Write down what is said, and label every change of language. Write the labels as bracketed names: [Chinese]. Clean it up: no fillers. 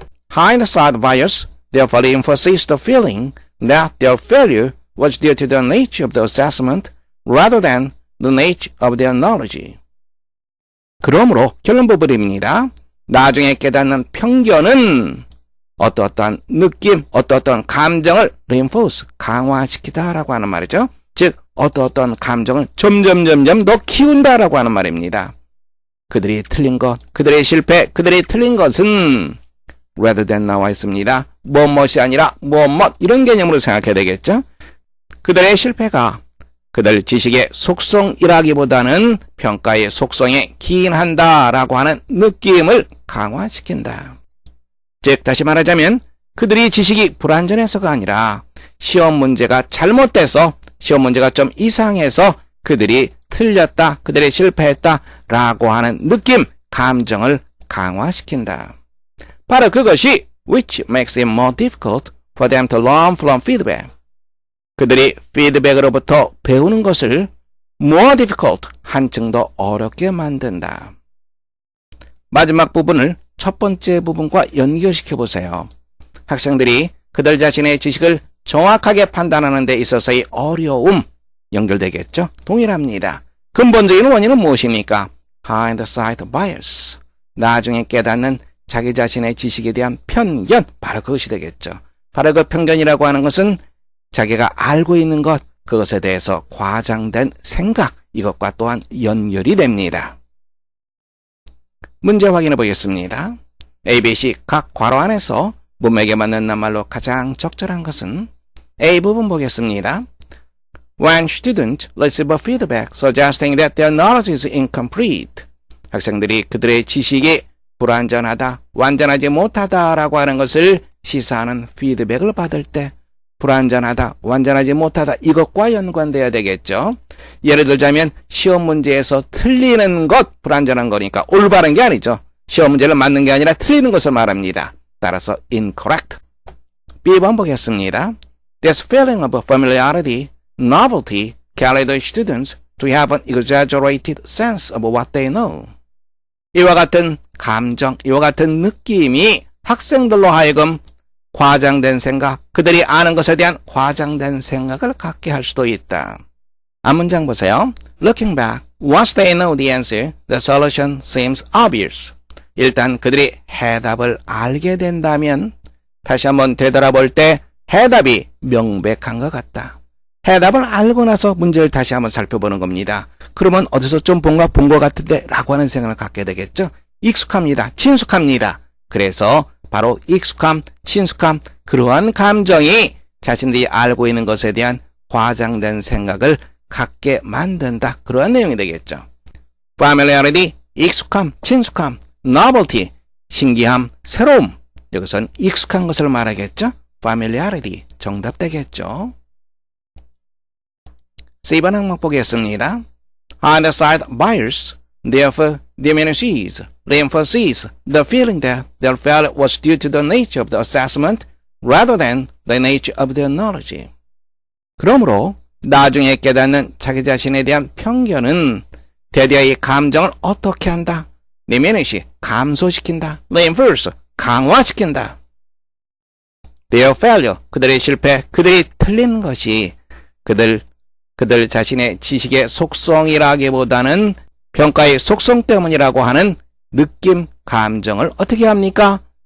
[English] Hindsight bias therefore emphasizes the feeling that their failure was due to the nature of the assessment rather than the nature of their knowledge. [Korean] 그러므로 결론 부분입니다. 나중에 깨닫는 편견은 어떠한 느낌, 어떠한 감정을 reinforce, 강화시키다라고 하는 말이죠. 즉 어떠한 감정을 점점 더 키운다라고 하는 말입니다. 그들이 틀린 것, 그들의 실패, 그들이 틀린 것은 rather than 나와 있습니다. 무엇이 아니라 무엇 이런 개념으로 생각해야 되겠죠. 그들의 실패가 그들 지식의 속성이라기보다는 평가의 속성에 기인한다라고 하는 느낌을 강화시킨다. 즉 다시 말하자면 그들이 지식이 불완전해서가 아니라 시험 문제가 잘못돼서 시험 문제가 좀 이상해서 그들이 틀렸다, 그들이 실패했다라고 하는 느낌, 감정을 강화시킨다. 바로 그것이 [English] which makes it more difficult for them to learn from feedback. [Korean] 그들이 피드백으로부터 배우는 것을 [English] more difficult, [Korean] 한층 더 어렵게 만든다. 마지막 부분을 첫 번째 부분과 연결시켜 보세요. 학생들이 그들 자신의 지식을 정확하게 판단하는 데 있어서의 어려움 연결되겠죠? 동일합니다. 근본적인 원인은 무엇입니까? [English] hindsight bias. [Korean] 나중에 깨닫는 자기 자신의 지식에 대한 편견, 바로 그것이 되겠죠. 바로 그 편견이라고 하는 것은 자기가 알고 있는 것, 그것에 대해서 과장된 생각, 이것과 또한 연결이 됩니다. 문제 확인해 보겠습니다. A, B, C 각 괄호 안에서 문맥에 맞는 낱말로 가장 적절한 것은 A 부분 보겠습니다. [English] When students receive feedback suggesting that their knowledge is incomplete. [Korean] 학생들이 그들의 지식이 불완전하다, 완전하지 못하다라고 하는 것을 시사하는 피드백을 받을 때 불완전하다, 완전하지 못하다 이것과 연관돼야 되겠죠. 예를 들자면 시험 문제에서 틀리는 것, 불완전한 거니까 올바른 게 아니죠. 시험 문제를 맞는 게 아니라 틀리는 것을 말합니다. 따라서 incorrect. B번 보겠습니다. [English] This feeling of familiarity, novelty carried the students to have an exaggerated sense of what they know. [Korean] 이와 같은 감정, 이와 같은 느낌이 학생들로 하여금 과장된 생각, 그들이 아는 것에 대한 과장된 생각을 갖게 할 수도 있다. 앞문장 보세요. [English] Looking back, once they know the answer, the solution seems obvious. [Korean] 일단 그들이 해답을 알게 된다면 다시 한번 되돌아볼 때 해답이 명백한 것 같다. 해답을 알고 나서 문제를 다시 한번 살펴보는 겁니다. 그러면 어디서 좀 본 것 같은데 라고 하는 생각을 갖게 되겠죠. 익숙합니다. 친숙합니다. 그래서 바로 익숙함, 친숙함, 그러한 감정이 자신들이 알고 있는 것에 대한 과장된 생각을 갖게 만든다. 그러한 내용이 되겠죠. familiarity, 익숙함, 친숙함, novelty, 신기함, 새로움. 여기선 익숙한 것을 말하겠죠. familiarity, 정답 되겠죠. C번 항목 보겠습니다. [English] Hindsight bias, therefore diminishes, reinforces the feeling that their failure was due to the nature of the assessment rather than the nature of their knowledge. [Korean] 그러므로 나중에 깨닫는 자기 자신에 대한 편견은 대대의 감정을 어떻게 한다? diminish, 감소시킨다. reinforce, 강화시킨다. [English] Their failure, [Korean] 그들의 실패, 그들이 틀린 것이 그들 자신의 지식의 속성이라기보다는 평가의 속성 때문이라고 하는 느낌, 감정을 어떻게 합니까?